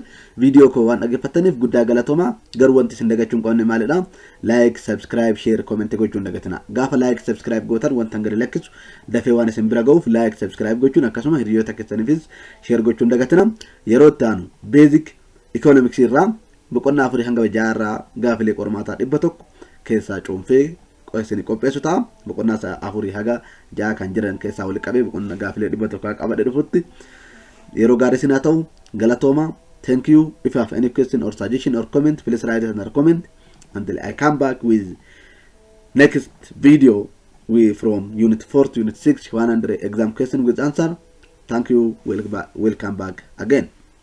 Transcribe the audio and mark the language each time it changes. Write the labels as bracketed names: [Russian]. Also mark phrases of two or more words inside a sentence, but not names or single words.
[Oromo] Video ko waan dhaggeeffataniif guddaa galatooma. Garuu wanti isin dagachuun qabne maalidha? [English] Like, subscribe, share, comment [Oromo] gochuun dagatina. Gaafa [English] like, subscribe [Oromo] gootan wanta gadi lakkisu dafee waan isin bira ga'uuf like, subscribe gochuun akkasuma hiriyoota keessaniifis share gochuun dagatina. Yeroo itti aanu [English] basic economics [Oromo] irraa boqonnaa 4 hanga 6 irraa gaafilee qormaataa 100 keessaa cuunfee qo'isanii qopheessu ta'a. Boqonnaa 4 haga 6 kan jiran keessaa wal qabee boqonnaa gaafilee 100 qabadhe dhufutti yeroo gaarii sinaa ta'u galatooma. [English] Thank you. If you have any question or suggestion or comment, please write it in the comment until I come back with next video from unit 4 to unit 6 100 exam question with answer. Thank you. Welcome back again.